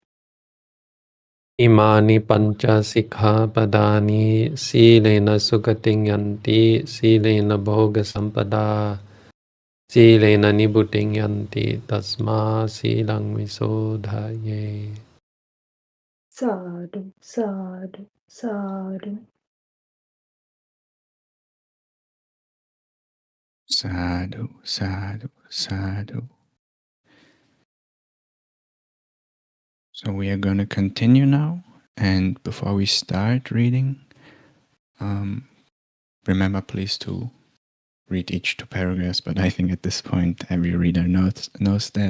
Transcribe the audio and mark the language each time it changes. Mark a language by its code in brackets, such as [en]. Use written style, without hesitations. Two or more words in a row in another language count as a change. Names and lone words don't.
[pi] Imani pancha sikha padani silena sugating yanti silena bhoga sampada silena nibuting yanti tasma silang visodhaye. Sadhu, sadhu, sadhu. Sadhu, sadhu, sadhu. [en] So we are going to continue now. And before we start reading, remember please to read each two paragraphs, but I think at this point every reader knows that.